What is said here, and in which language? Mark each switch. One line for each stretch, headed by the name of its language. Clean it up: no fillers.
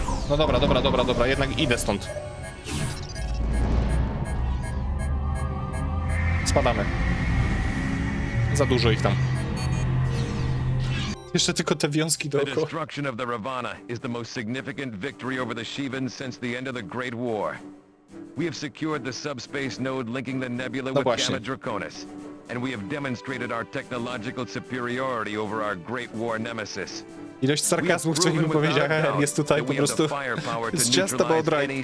Polish: No dobra, jednak idę stąd. Spadamy. Za dużo ich tam. Jeszcze tylko te wiązki
English: The
Polish: dookoła.
English: destruction of the Ravana is the most significant victory over the Shivans since the end of the Great War. We have secured the subspace node linking the nebula with Gamma Draconis, and we have demonstrated our technological superiority over our Great War nemesis.
Polish: Ilość sarkazmów, co im powiedziałem, jest tutaj po prostu z ciasta bodra.